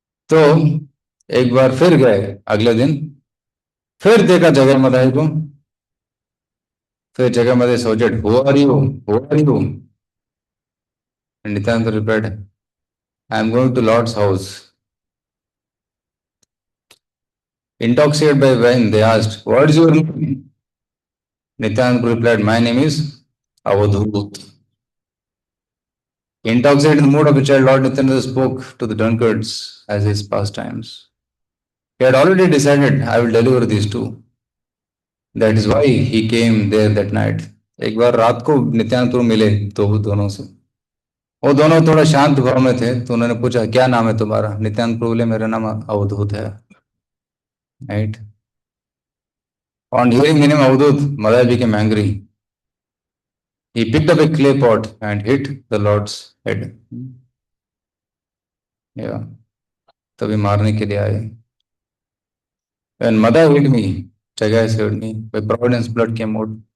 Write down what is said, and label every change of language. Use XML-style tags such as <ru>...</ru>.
<hi>तो एक बार फिर गए अगले दिन, फिर देखा जगह मदाई को.</hi> <en>फिर जगह मदाई सोचेड, who are you, who are you? Nityananda replied, I am going to lord's house. Intoxicated by wine, they asked, what is your name? Nityananda replied, my name is Avadhut. Intoxicated in the mood of a child, Lord Nityananda spoke to the drunkards as his pastimes. He had already decided, I will deliver these two. That is why he came there that night.</en> <hi>एक बार रात को नित्यानंद प्रभु मिले तो वो दोनों से. वो दोनों थोड़ा शांत भाव में थे, तो उन्होंने पूछा, क्या नाम है तुम्हारा? नित्यानंद प्रभु बोले, मेरा नाम अवधूत है. Right.</hi> <en>On hearing the name Avadut, Madai became angry. He picked up a clay pot and hit the Lord's head.</en> <hi>Yeah. तभी मारने के लिए आए.</hi> <en>When Madai hit me, Chagai saved me. By providence, blood came out.</en>